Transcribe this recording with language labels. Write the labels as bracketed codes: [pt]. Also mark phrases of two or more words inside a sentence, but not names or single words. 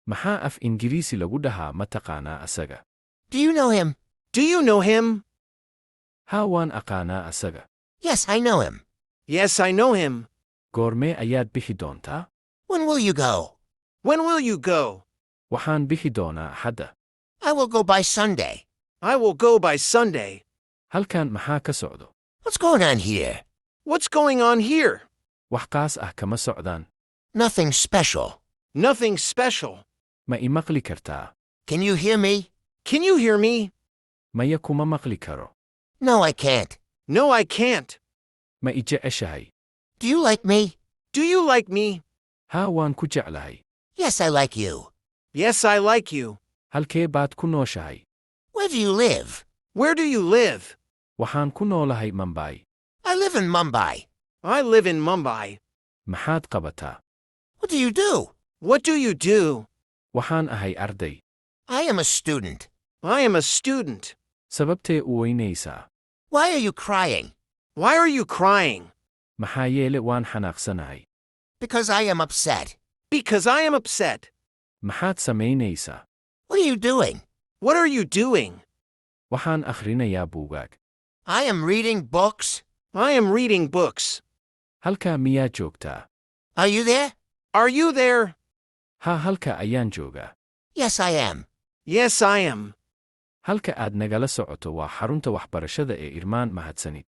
[so] Maxaa af Ingiriisi lagu dhahaa ma taqaanaa asaga? [en] Do you know him? Do you know him? [so] Haa waan aqaanaa asaga. [en] Yes, I know him. Yes, I know him. [so] Goormee ayaad bixi doontaa? [en] When will you go? When will you go? [so] Waxaan bixi doonaa Axadda. [en] I will go by Sunday. I will go by Sunday. [so] Halkan maxaa ka socdo? [en] What's going on here? What's going on here? [so] Wax qaas ah kama socdaan. [en] Nothing special. Nothing special. [so] Ma i maqli kartaa? [en] Can you hear me? Can you hear me? [so] Maya kuma maqli karo. [en] No, I can't. No, I can't. [so] Ma i jeceshahay? [en] Do you like me? Do you like me? [so] Haa waan ku jeclahay. [en] Yes, I like you. Yes, I like you. [so] Halkee baad ku nooshahay? [en] Where do you live? Where do you live? [so] Waxaan ku noolahay Mumbai. [en] I live in Mumbai. I live in Mumbai. [so] Maxaad qabataa? [en] What do you do? What do you do? [so] Waxaan ahay arday. [en] I am a student. I am a student. [so] Sababtee u weynaysaa? [en] Why are you crying? Why are you crying? [so] Maxaa yeele waan xanaaqsanahay. [en] Because I am upset. Because I am upset. [so] Maxaad samaynaysaa? [en] What are you doing? What are you doing? [so] Waxaan akhrinayaa buugaag. [en] I am reading books. I am reading books. [so] Halkaa miyaa joogtaa? [en] Are you there? Are you there? [so] Haa halka ayaan joogaa. [en] Yes, I am. Yes, I am. [so] Halka aad nagala socoto waa xarunta waxbarashada ee Irmaan mahadsanid.